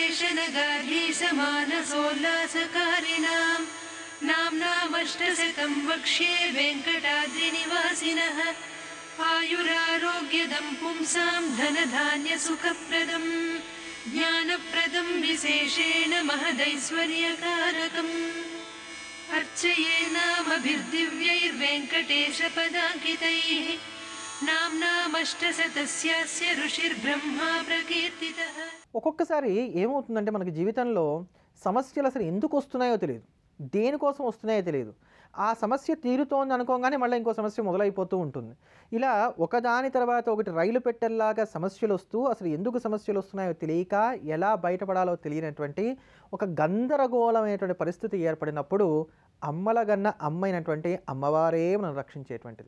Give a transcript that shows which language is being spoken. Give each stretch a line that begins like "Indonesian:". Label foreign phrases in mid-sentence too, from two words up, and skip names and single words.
Sanskrit: शेषनगाधीशमानसोल्लासकारिणां नाम्नामष्टशतं वक्ष्ये वेङ्कटाद्रिनिवासिनः आयुरारोग्यदं पुंसां धनधान्यसुखप्रदं ज्ञानप्रदं विशेषेण महदैश्वर्यकारकम् अर्चये नामभिर्दिव्यैर्वेङ्कटेशपदाङ्कितैः नाम्नामष्टशतस्यास्य ఋషిర్బ్రహ్మా ప్రకీర్తితః।
Telugu: ఒక్కొక్కసారి ఏమవుతుందంటే మనకి జీవితంలో సమస్యలు అసలు ఎందుకు వస్తున్నాయో తెలియదు, దేనికోసం వస్తున్నాయో తెలియదు. ఆ సమస్య తీరుతోంది అనుకోగానే మళ్ళీ ఇంకో సమస్య మొదలైపోతూ ఉంటుంది. ఇలా ఒకదాని తర్వాత ఒకటి రైలు పెట్టెల్లాగా సమస్యలు వస్తూ అసలు ఎందుకు సమస్యలు వస్తున్నాయో తెలియక ఎలా బయటపడాలో తెలియనటువంటి ఒక గందరగోళమైనటువంటి పరిస్థితి ఏర్పడినప్పుడు అమ్మలగన్న అమ్మైనటువంటి అమ్మవారే మనం రక్షించేటువంటిది.